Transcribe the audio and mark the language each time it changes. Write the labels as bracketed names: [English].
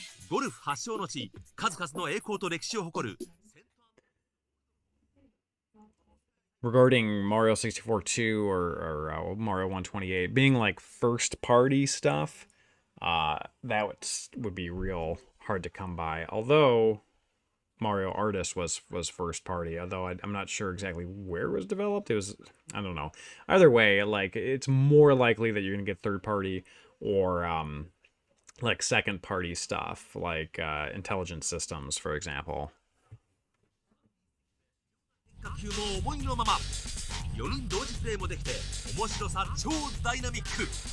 [Japanese] ゴルフ発祥の地、数々の栄光と歴史を誇る。 [English] Regarding Mario 64 2 or Mario 128 being like first party stuff, that would be real hard to come by. Although Mario Artist was first party, although I'm not sure exactly where it was developed. It was, I don't know. Either way, like it's more likely that you're gonna get third party or like second party stuff, like Intelligent Systems, for example. [Japanese] 球も思いのまま4人同時プレイもできて面白さ超ダイナミック。